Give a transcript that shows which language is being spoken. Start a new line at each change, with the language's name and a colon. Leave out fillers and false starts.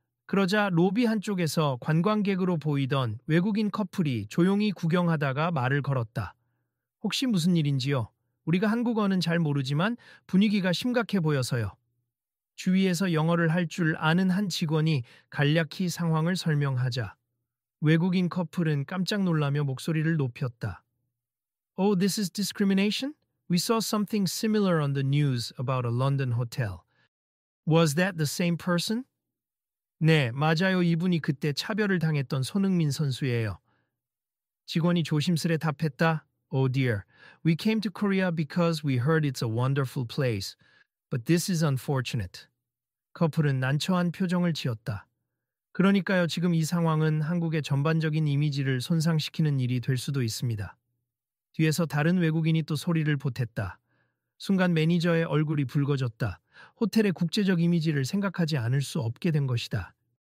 Korean: 그러자 로비 한쪽에서 관광객으로 보이던 외국인 커플이 조용히 구경하다가 말을 걸었다. 혹시 무슨 일인지요? 우리가 한국어는 잘 모르지만 분위기가 심각해 보여서요. 주위에서 영어를 할 줄 아는 한 직원이 간략히 상황을 설명하자 외국인 커플은 깜짝 놀라며 목소리를 높였다.
English: Oh, this is discrimination? We saw something similar on the news about a London hotel. Was that the same person?
Korean: 네, 맞아요. 이분이 그때 차별을 당했던 손흥민 선수예요. 직원이 조심스레 답했다.
English: Oh dear, we came to Korea because we heard it's a wonderful place. But this is unfortunate.
Korean: 커플은 난처한 표정을 지었다. 그러니까요, 지금 이 상황은 한국의 전반적인 이미지를 손상시키는 일이 될 수도 있습니다. 뒤에서 다른 외국인이 또 소리를 보탰다. 순간 매니저의 얼굴이 붉어졌다. 호텔의 국제적 이미지를 생각하지 않을 수 없게 된 것이다.